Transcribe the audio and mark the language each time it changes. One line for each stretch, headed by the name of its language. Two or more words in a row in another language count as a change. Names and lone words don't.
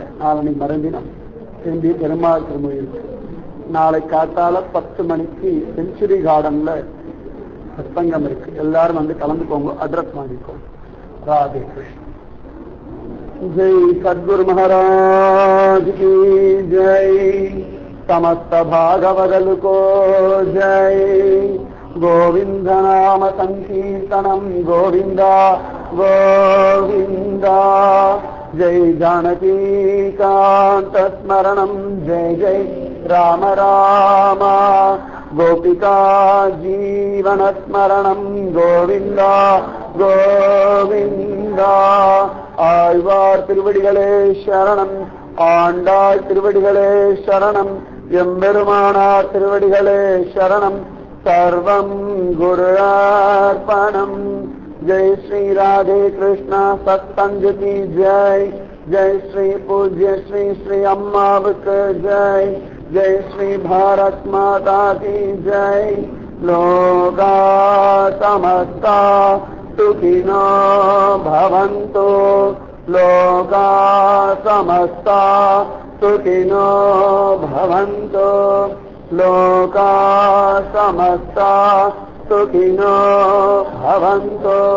Tamil: நாளை மறுதினம் திரும்பி பெருமாள் திருமொழி இருக்கு. நாளை காத்தால 10 மணிக்கு செஞ்சுரி கார்டன்ல சத்தங்கம் இருக்கு. எல்லாரும் வந்து கலந்துக்கோங்க, அட்ரஸ் வாங்கிக்கோங்க.
Hindi: ராதே கிருஷ்ணன். जय सद्गुरु महाराज की जय. समस्त भागवदलु को जय.
Sanskrit: गोविंद नाम संकीर्तनम गोविंदा गोविंदा. जय जानकी कांत स्मरणम जय जय राम राम. गोपिका जीवन स्मरणम गोविंदा गोविंदा.
Tamil: ஆழ்வார் திருவடிகளே சரணம், ஆண்டாள் திருவடிகளே சரணம், எம்பெருமானார் திருவடிகளே சரணம்.
Sanskrit: सर्वं गुरु अर्पणम्.
Hindi: जय श्री राधे कृष्णा सत्संग की जय.
Tamil: ஜெய் ஸ்ரீ பூஜ்ய ஸ்ரீ ஸ்ரீ அம்மாவுக்கு ஜெய்.
Hindi: जय श्री भारत माता की जय.
Sanskrit: लोकाः समस्ताः सुखिनो भवन्तु. लोका समस्ता सुखिनो भवन्तु. लोका समस्ता सुखिनो भवन्तु.